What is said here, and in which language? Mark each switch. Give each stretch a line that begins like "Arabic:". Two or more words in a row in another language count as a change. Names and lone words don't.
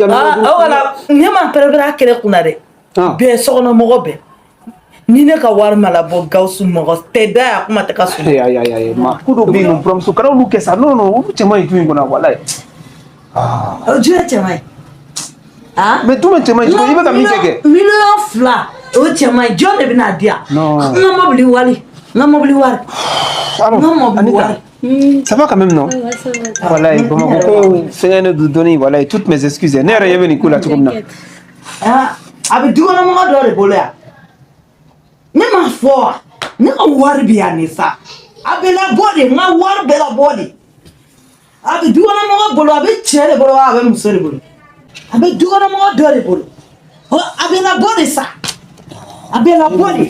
Bambara: 1,000,000 wala ne ma pɛrɛn a kɛlɛ kunna dɛ bɛɛ so kɔnɔ mɔgɔ bɛɛ ni ne ka wari ma labɔ Gawusu mɔgɔ tɛ da ya kuma tɛ ka so ma ko dɔ bɛ yen nɔ buramuso kana olu kɛ sa non olu cɛman ye jumɛn kɔnɔ walayi jumɛn cɛman ye mais jumɛn cɛman ye i bɛ ka min fɛ kɛ 2,000,000 o cɛman ye jɔn de bɛ n'a di yan n ka mɔbili wari
French: ça va quand même non voilà
Bambara: Bamako ko fɛngɛ ne du dɔɔni
French: voilà toutes mes excuses
Bambara: ne yɛrɛ ɲɛ bɛ nin ko la cogo min na a bɛ dukɔnɔmɔgɔ dɔ de bolo yan ne ma fɔ wa ne ka wari bɛ yan nin sa a bɛ labɔ de n ka wari bɛ labɔ de a bɛ dukɔnɔmɔgɔ bolo a bɛ cɛ de bolo a bɛ muso de bolo a bɛ dukɔnɔmɔgɔ dɔ de bolo a bɛ labɔ de sa a bɛ labɔ de.